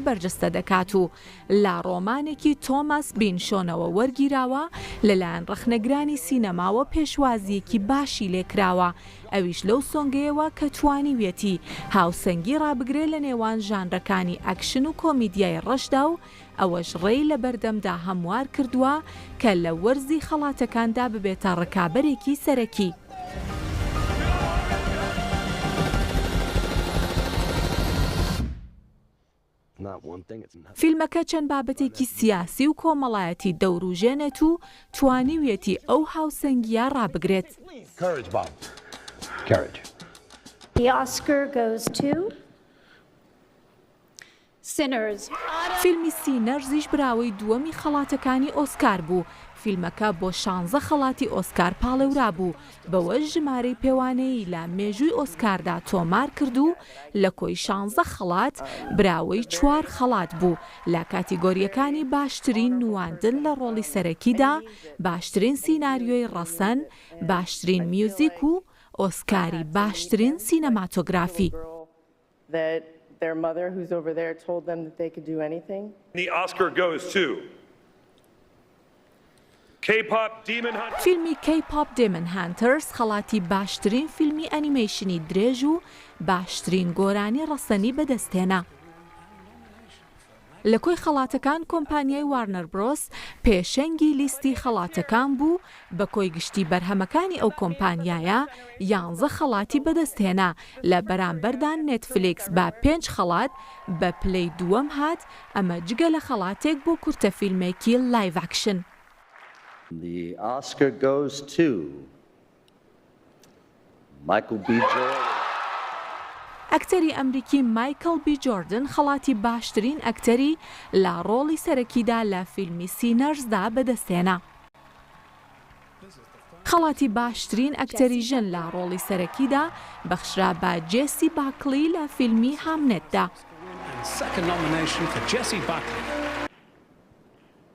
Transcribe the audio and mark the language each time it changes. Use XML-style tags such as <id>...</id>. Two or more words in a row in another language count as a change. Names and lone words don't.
<ckb>بەرجەستە دەکات و لا ڕۆمانێکی تۆماس بینشۆنەوە وەرگیراوە لەلایەن ڕەخنەگرانی سینەماوە پێشوازیەکی باشی لێکراوە ئەویش لەو سۆنگەیەوە کە توانیوێتی هاوسەنگی ڕابگرێ لە نێوان ژانرەکانی ئەکشن و کۆمیدیای ڕەشدا و ئەوەش ڕێی لە بەردەمدا هەموار کردووە کە لە وەرزی خەڵاتەکاندا ببێتە ڕکابەرێکی سەرەکی. فیلمەکە چەند بابەتێکی سیاسی و کۆمەڵایەتی دەوروژێنێت و توانیوێتی ئەو هاوسەنگیە ڕابگرێت.</ckb> <en>The Oscar goes to Sinners.</en> <ckb>فیلمی سینەرزیش براوەی دووەمی خەڵاتەکانی ئۆسکار بوو. فیلمەکە بۆ 16 خەڵاتی ئۆسکار پاڵێورا بوو بەوە ژمارەی پێوانەیی لە مێژووی ئۆسکاردا تۆمار کرد و لە کۆی 16 خەڵات براوەی 4 خەڵات بوو لە کاتیگۆریەکانی باشترین نواندن لە ڕۆڵی سەرەکیدا، باشترین سیناریۆی ڕەسەن، باشترین میوزیک و ئۆسکاری باشترین سینەماتۆگرافی.</ckb> <en>Their mother, who's over there, told them that they could do anything. The Oscar goes to K-pop Demon Hunters.</en> <ckb>فیلمی K-pop Demon Hunters خەڵاتی باشترین فیلمی ئەنیمەیشنی درێژ و باشترین گۆرانی ڕەسەنی بەدەستهێنا. لە کۆی خەڵاتەکان کۆمپانیای وارنەر برۆس پێشەنگی لیستی خەڵاتەکان بوو بە کۆی گشتی بەرهەمەکانی ئەو کۆمپانیایە 11 خەڵاتی بەدەستهێنا لە بەرامبەردا نێتفلیکس بە 5 خەڵات بە پلەی دووەم هات ئەمە جگە لە خەڵاتێک بۆ کورتە فیلمێکی لایڤ ئاکشن.</ckb> <en>The Oscar goes to Michael B. Jordan.</en> <ckb>ئەکتەری ئەمریکی مایکل بی جۆردن خەڵاتی باشترین ئەکتەری لە ڕۆڵی سەرەکیدا لە فیلمی سینەرزدا بەدەستهێنا. خەڵاتی باشترین ئەکتەری ژن لە ڕۆڵی سەرەکیدا بەخشرا بە جێسی باکلی لە فیلمی هامنێتدا.</ckb>